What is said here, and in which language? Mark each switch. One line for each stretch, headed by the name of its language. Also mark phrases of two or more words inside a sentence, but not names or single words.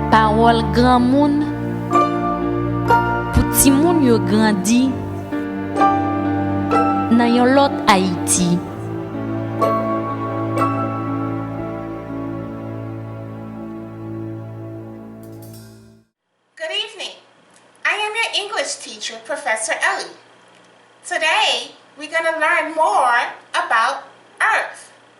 Haitian Creole: parol gran moun pou ti moun yo grandi nan yon lot Haiti.
English: Good evening. I am your English teacher, Professor Ellie. Today, we're going to learn more about Earth.